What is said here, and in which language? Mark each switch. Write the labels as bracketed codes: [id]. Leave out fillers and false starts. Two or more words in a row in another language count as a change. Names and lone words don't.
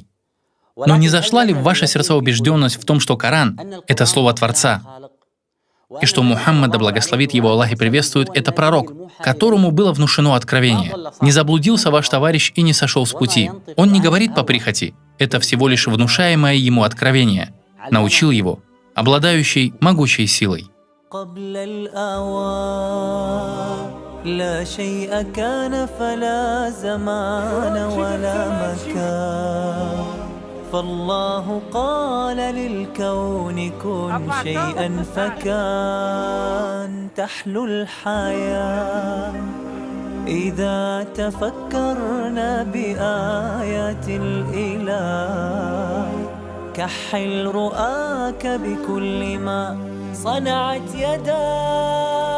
[ru] Но не зашла ли в ваше сердце убежденность в том, что Коран — это слово Творца, и что Мухаммад, да благословит его Аллах и приветствует, это пророк, которому было внушено откровение? Не заблудился ваш товарищ и не сошел с пути. Он не говорит по прихоти. Это всего лишь внушаемое ему откровение. Научил его, обладающий могучей силой. [ar] لا شيء كان فلا زمان ولا مكان فالله قال للكون كن شيئا فكان تحلو الحياة إذا تفكرنا بآيات الإله كحل رؤاك بكل ما صنعت يداك